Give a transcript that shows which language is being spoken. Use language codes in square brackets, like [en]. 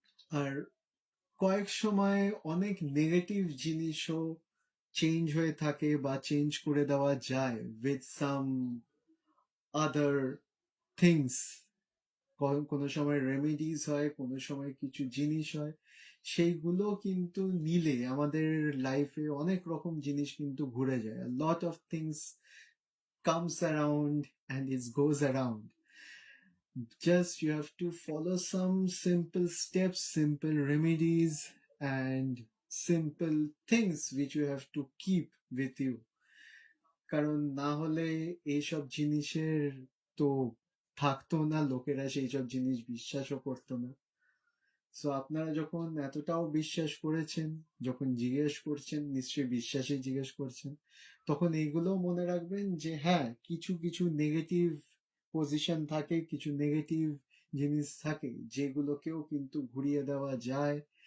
[bn] আর কয়েক সময় অনেক নেগেটিভ জিনিসও চেঞ্জ হয়ে থাকে বা চেঞ্জ করে দেওয়া যায় [en] With some other things. [bn] কোনো সময় রেমেডিস হয়, কোনো সময় কিছু জিনিস হয়, সেইগুলো কিন্তু নিলে আমাদের লাইফে অনেক রকম জিনিস কিন্তু ঘুরে যায়। [en] Lot of things comes around and it goes around. Just you have to follow some simple steps, simple remedies, and simple things which you have to keep with you. [bn] কারণ না হলে এইসব জিনিসের তো থাকতো না, লোকেরা সেই সব জিনিস বিশ্বাসও করতো না। সো আপনারা যখন এতটাও বিশ্বাস করেছেন, যখন জিজ্ঞেস করছেন, নিশ্চয়ই বিশ্বাসে জিজ্ঞেস করছেন, তখন এইগুলো মনে রাখবেন যে হ্যাঁ, কিছু কিছু নেগেটিভ পজিশন থাকে, কিছু নেগেটিভ জিনিস থাকে, যেগুলোকেও কিন্তু ঘুরিয়ে দেওয়া যায়।